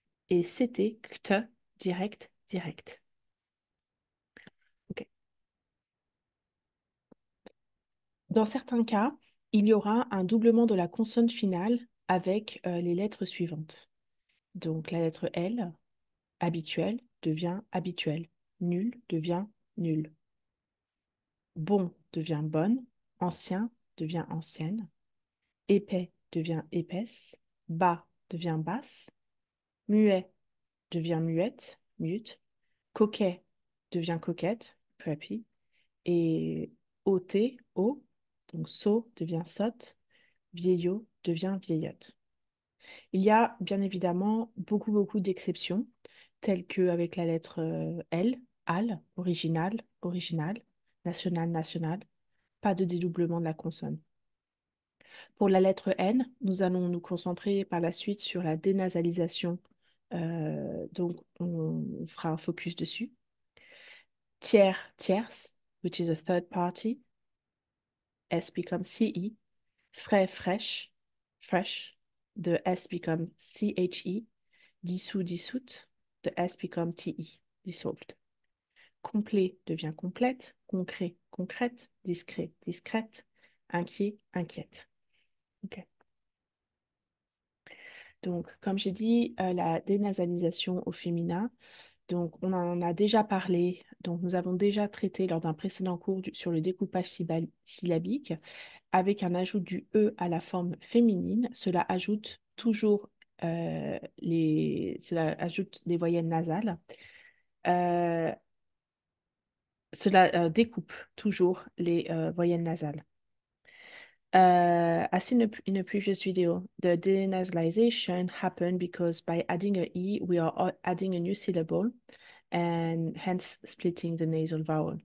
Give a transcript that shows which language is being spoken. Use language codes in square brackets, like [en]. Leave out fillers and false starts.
[fr] Et c'était, ct, direct, direct. Ok. Dans certains cas, il y aura un doublement de la consonne finale avec les lettres suivantes. Donc la lettre L, habituel, devient habituel. Nul devient nul. Bon devient bonne. Ancien devient ancienne. Épais devient épaisse. Bas devient basse. Muet devient muette, mute. Coquet devient coquette, preppy. Et ôté, haut, donc sot devient sotte. Vieillot devient vieillotte. Il y a bien évidemment beaucoup d'exceptions, telles qu'avec la lettre L, al, original, original, national, national, pas de dédoublement de la consonne. Pour la lettre N, nous allons nous concentrer par la suite sur la dénasalisation, donc on fera un focus dessus. [en] Tiers, tierce, which is a third party, S becomes CE. Frais, fresh, fresh, the S become CHE. Dissous, dissoute, the S become TE, dissolved. [fr] Complet devient complète, concret, concrète, discret, discrète, inquiet, inquiète. Ok. Donc, comme j'ai dit, la dénasalisation au féminin, donc on en a déjà parlé, donc nous avons déjà traité lors d'un précédent cours sur le découpage syllabique, avec un ajout du E à la forme féminine, cela ajoute toujours cela ajoute des voyelles nasales. Euh, Cela découpe toujours les voyelles nasales. [en] As seen in a previous video, the denasalization happened because by adding a E, we are adding a new syllable and hence splitting the nasal vowel.